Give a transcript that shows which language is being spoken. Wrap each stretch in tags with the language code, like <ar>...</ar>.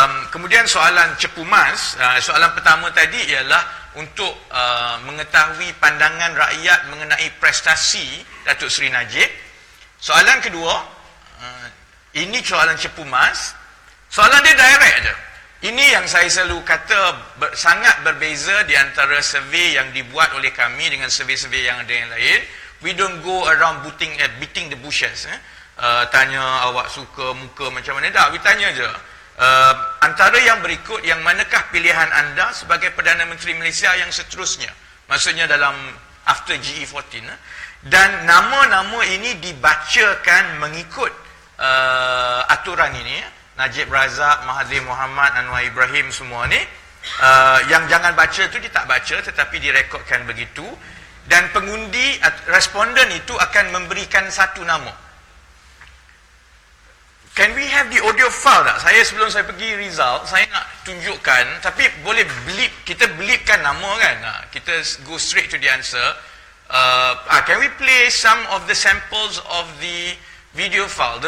<ms>Kemudian soalan cepu mas, soalan pertama tadi ialah untuk mengetahui pandangan rakyat mengenai prestasi Datuk Seri Najib. Soalan kedua, ini soalan cepu mas. Soalan dia direct je. Ini yang saya selalu kata sangat berbeza di antara survey yang dibuat oleh kami dengan survey-survey yang ada yang lain.</ms> <en>We don't go around beating the bushes.</en> <ms>Tanya awak suka muka macam mana. Tak, we tanya je. Antara yang berikut, yang manakah pilihan anda sebagai Perdana Menteri Malaysia yang seterusnya? Maksudnya dalam after GE14. Dan nama-nama ini dibacakan mengikut aturan ini. Najib Razak, Mahathir Mohamad, Anwar Ibrahim semua ni. Yang jangan baca tu dia tak baca tetapi direkodkan begitu. Dan pengundi, responden itu akan memberikan satu nama. Can we have the audio file tak? Sebelum saya pergi result, saya nak tunjukkan, tapi boleh blip, kita blipkan nama kan?</ms> <en>Kita go straight to the answer. Can we play some of the samples of the video file?</en>